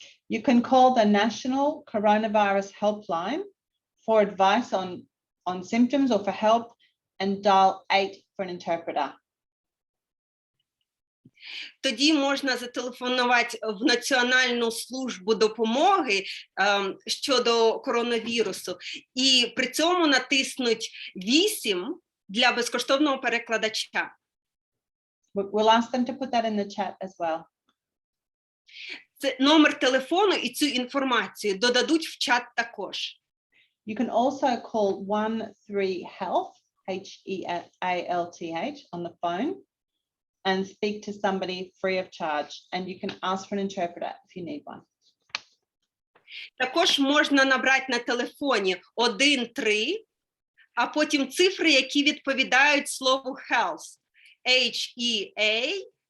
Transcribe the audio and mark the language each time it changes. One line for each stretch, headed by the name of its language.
English: you can call the National Coronavirus Helpline for advice on symptoms or for help and dial 8 for an interpreter.
Ukrainian: Тоді можна зателефонувати в Національну службу допомоги щодо коронавірусу і при цьому натиснуть 8 для безкоштовного перекладача.
English: We'll ask them to put that in the chat as well.
Ukrainian: Це номер телефону і цю інформацію додадуть в чат також.
English: You can also call 13 Health, HEALTH, on the phone and speak to somebody free of charge. And you can ask for an interpreter if you need one.
Ukrainian: Також можна набрати на телефоні 13, а потім цифри, які відповідають слову health, HEALTH.